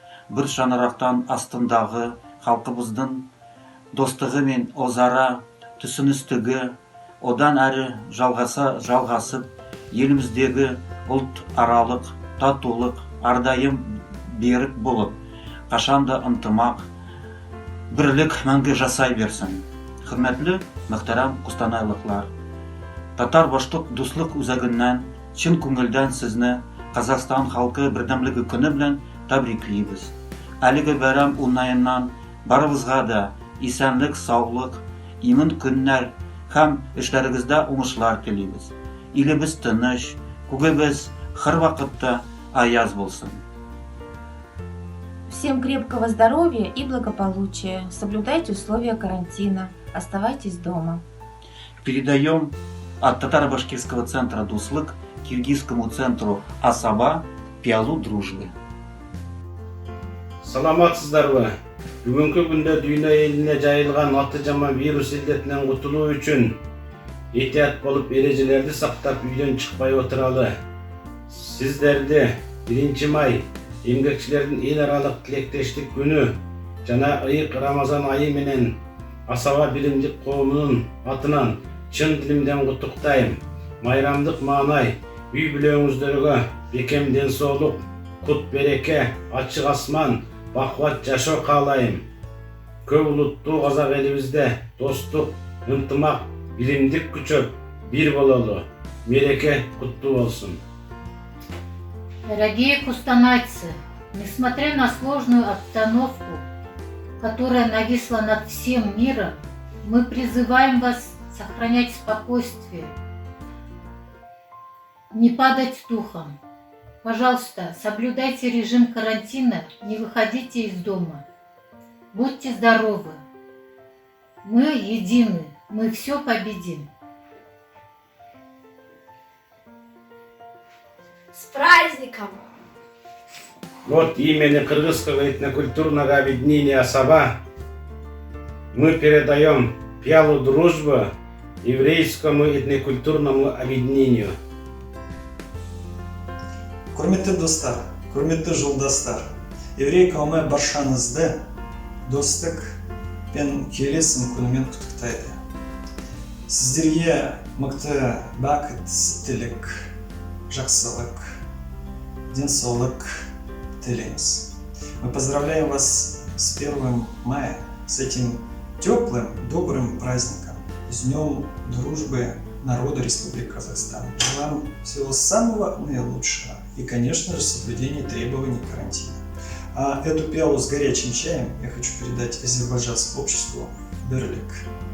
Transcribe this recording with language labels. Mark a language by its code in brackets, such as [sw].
[kk] Бір шаңырақтан астындағы халқымыздың достығы мен өзара түсіністігі одан әрі жалғасып, еліміздегі ұлт аралық татулық ардайым берік болып, қашанда ынтымақ, бірлік мәңгі жасай берсін. [tt] Хөрмәтле мөхтәрәм кустанайлыклар, татар-башкорт дуслык үзәгеннән чын күңелдән сезне Казахстан халкы бердәмлеге көне белән тәбриклибез. Әлеге бәйрәм уңаеннан барыбызга да исәнлек, саулык, имин көннәр һәм эшләрегездә уңышлар телибез. Илебез тыныч, күгебез һәрвакытта аяз булсын. [ru] Всем крепкого здоровья и благополучия. Соблюдайте условия карантина. Оставайтесь дома. Передаем от Татаро-Башкирского центра «Дуслык» киргизскому центру «Асаба» пиалу дружбы. [ky] Саламатсыздарбы? Бүгінгі күнде дүйнө еліне жайылған аты жаман вирус илдетинен кутулуу үчүн этият болуп эрежелерди сактап үйдөн чыкпай отуралы. Сиздерди 1 май эмгекчилердин эл аралык тилектештик күнү жана ыйык Рамазан айы менен Асаба билимдик коомунун атынан чын дилимден куттуктайм. Майрамдык маанай үй бүлөңүздөргө бекем ден соолук, кут береке, ачык асман, бакубат жашоо каалайм. Көп улуттуу казак элибизде достук, ынтымак, билимдик күчөп бир бололу. Мереке куттуу болсун. [ru] Дорогие кустанайцы, несмотря на сложную обстановку, которая нависла над всем миром, мы призываем вас сохранять спокойствие, не падать духом. Пожалуйста, соблюдайте режим карантина, не выходите из дома. Будьте здоровы. Мы едины, мы все победим. С праздником! Вот имени Кыргызского этнокультурного объединения «Асаба» мы передаем пиалу дружбы еврейскому этнокультурному объединению. [kk] Құрметті достар, құрметті жолдастар, еврей қауымы баршаңызды достық пен келісім күнімен құттықтайды. Сіздерге мықты бақыт, сәттілік, жақсылық, денсаулық тілейміз. [ru] Мы поздравляем вас с 1 мая, с этим теплым, добрым праздником, с Днем дружбы народа Республики Казахстан. Желаем всего самого наилучшего и, конечно же, соблюдения требований карантина. А эту пиалу с горячим чаем я хочу передать азербайджанскому обществу Берлик.